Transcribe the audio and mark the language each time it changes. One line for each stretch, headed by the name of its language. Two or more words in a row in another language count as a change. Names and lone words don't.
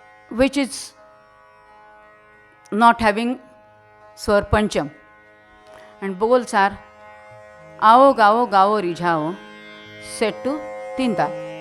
English: which is not having
Hindi: स्वर पंचम.
English: And bowls are
Hindi: आओ गाओ गाओ रिझाओ
English: set to
Hindi: तीन ताल.